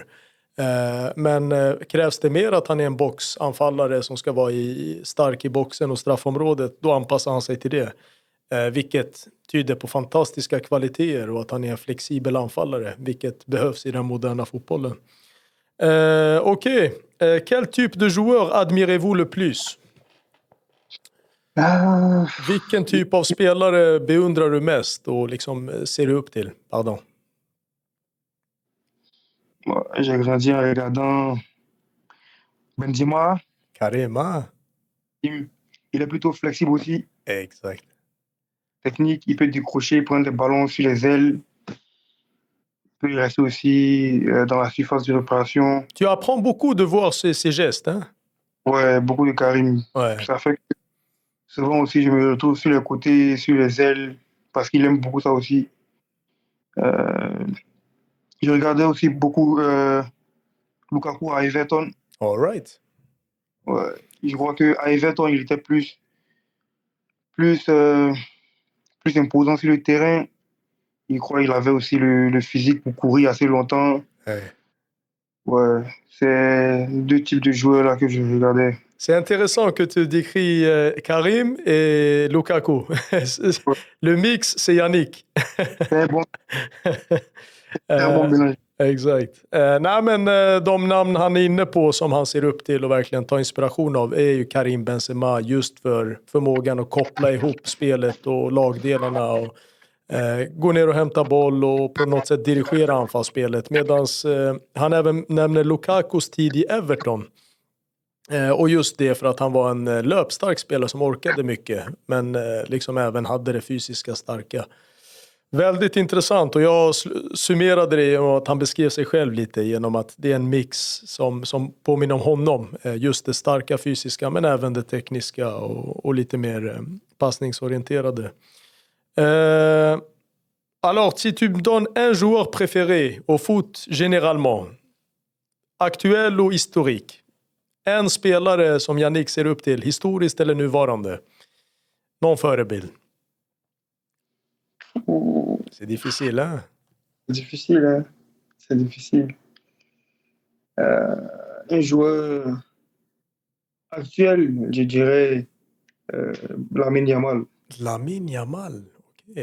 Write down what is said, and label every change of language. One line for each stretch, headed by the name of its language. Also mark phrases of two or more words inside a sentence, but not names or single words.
Swedish: Men krävs det mer att han är en boxanfallare som ska vara stark i boxen och straffområdet, då anpassar han sig till det. Vilket tyder på fantastiska kvaliteter och att han är en flexibel anfallare, vilket behövs i den moderna fotbollen. Okej.
French: Quel type de joueur admirez-vous le plus?
Swedish: Vilken typ av spelare beundrar du mest och liksom ser du upp till?
French: Pardon. J'ai grandi en regardant Benzema. Karema. Il est plutôt flexible aussi, Exact. technique. Il peut décrocher, prendre des ballons sur les ailes. Il peut rester aussi dans la surface de réparation. Tu apprends beaucoup de voir ces gestes, hein? Ouais, beaucoup de Karim. Ouais. Ça fait que souvent aussi, je me retrouve sur les côtés, sur les ailes, parce qu'il aime beaucoup ça aussi. Je regardais aussi beaucoup Lukaku à Everton.
English: All right.
French: Ouais. Je crois qu'à Everton, il était plus imposant sur le terrain. Je crois qu'il avait aussi le physique pour courir assez longtemps. Ouais. Ouais, c'est deux types de joueurs là que je regardais. C'est intéressant que tu décris Karim et Lukaku. Le mix, c'est Yannick. C'est un bon mélange.
Swedish: Exakt. Nej, men de namn han är inne på som han ser upp till och verkligen tar inspiration av är ju Karim Benzema, just för förmågan att koppla ihop spelet och lagdelarna och gå ner och hämta boll och på något sätt dirigera anfallsspelet. Medan han även nämner Lukakus tid i Everton. Och just det för att han var en löpstark spelare som orkade mycket, men liksom även hade det fysiska starka. Väldigt intressant, och jag summerade det genom att han beskrev sig själv lite genom att det är en mix som påminner om honom. Just det starka fysiska men även det tekniska och lite mer passningsorienterade.
French: Alors, si tu me donnes un joueur préféré au foot généralement,
Swedish: aktuell och historique, en spelare som Yannick ser upp till, historiskt eller nuvarande, någon förebild?
French: C'est difficile, hein? C'est difficile, hein? C'est difficile. Un joueur actuel, je dirais Lamine Yamal. Lamine Yamal, ok.